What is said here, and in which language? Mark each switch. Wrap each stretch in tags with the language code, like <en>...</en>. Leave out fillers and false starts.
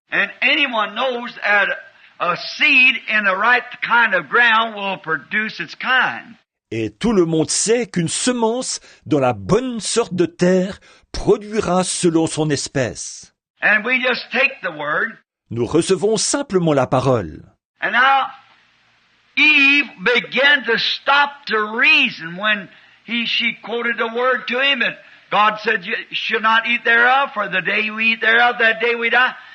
<en>and anyone knows that a seed in the right kind of ground will produce its kind.</en> <fr>Et tout le monde sait qu'une semence dans la bonne sorte de terre produira selon son espèce.</fr> <en>And we just take the Word,</en> <fr>Nous recevons simplement la parole.</fr> <en>and now Eve began to stop to reason when she quoted the Word to him, and God said, "You should not eat thereof, for the day you eat thereof, that day we die."</en>